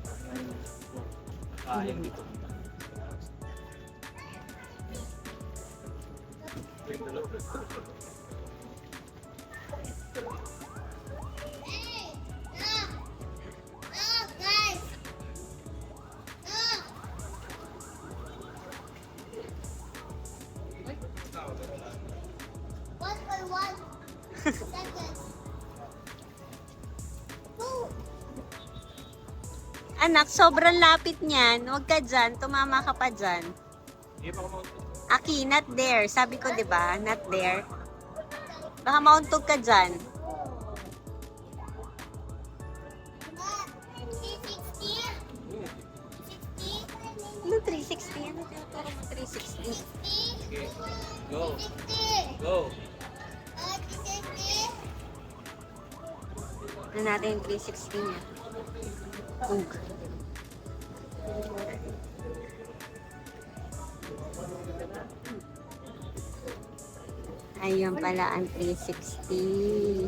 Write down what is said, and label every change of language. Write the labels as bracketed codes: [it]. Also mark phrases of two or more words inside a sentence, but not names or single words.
[tl] Sayang dito. Guys. [en] One for one. [tl] Anak, sobrang lapit niyan. Huwag ka dyan. Tumama ka pa dyan. Hindi pa ako [en] Aki, not there. [tl] Sabi ko, di ba? [en] Not there. [tl] Baka mauntog ka dyan. 360. Ano 360? Ano tinuturo mo 360? [en] Okay. Go. Go. [tl] Ano natin yung 360 niya? Ug. Ayun pala ang 360.